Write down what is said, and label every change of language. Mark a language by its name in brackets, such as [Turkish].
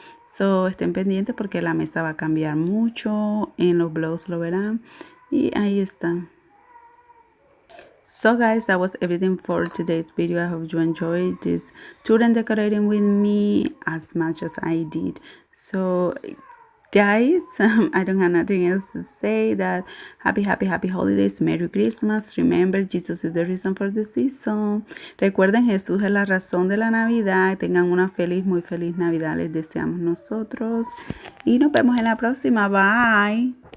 [Spanish] So estén pendientes porque la mesa va a cambiar mucho. En los vlogs lo verán. Y ahí está. [English] So guys, that was everything for today's video. I hope you enjoyed this tour and decorating with me as much as I did. So guys, I don't have nothing else to say. That happy holidays, Merry Christmas. Remember, Jesus is the reason for the season. [Spanish] Recuerden, Jesús es la razón de la Navidad. Tengan una muy feliz Navidad, les deseamos nosotros. Y nos vemos en la próxima. Bye.